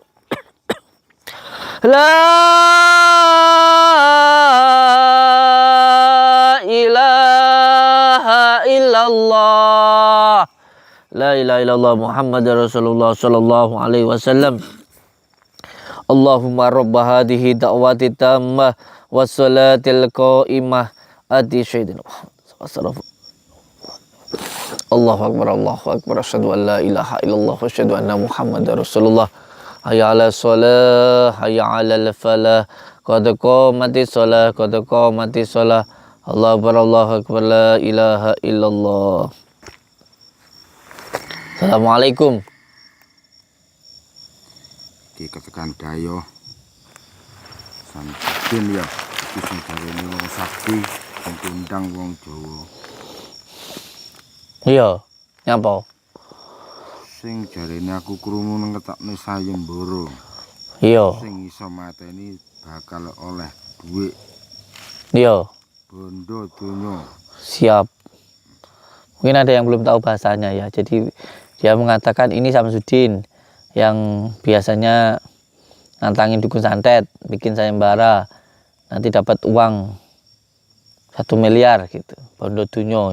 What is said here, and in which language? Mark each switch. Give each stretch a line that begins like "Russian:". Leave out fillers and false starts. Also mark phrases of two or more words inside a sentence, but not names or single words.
Arabic: لا إله إلا الله. لا إله إلا الله محمد رسول الله صلى الله عليه وسلم. اللهم رب هذه الدعوة التامة والصلاة القائمة آت سيدنا محمد. الله أكبر الله أكبر أشهد أن لا إله إلا الله وأشهد أن محمدا رسول الله. حي على الصلاة حي على الفلاح. قد قامت الصلاة قد قامت الصلاة. الله أكبر الله أكبر لا إله إلا الله.
Javanese: Assalamualaikum. Iki ketekan dayo sampeyan ya iki sing jarene wong sakti sing diundang wong Jawa. Iya, nyapa? Sing jarene aku krungu nang ketokne sayembara. Iya. Sing iso mateni bakal oleh dhuwit. Iya. Bondo donya. Siap.
Indonesian: Mungkin ada yang belum tahu bahasanya ya. Jadi dia mengatakan ini Samsudin yang biasanya nantangin dukun santet, bikin sayembara, nanti dapat uang 1 miliar gitu,
Javanese: bondo dunyo.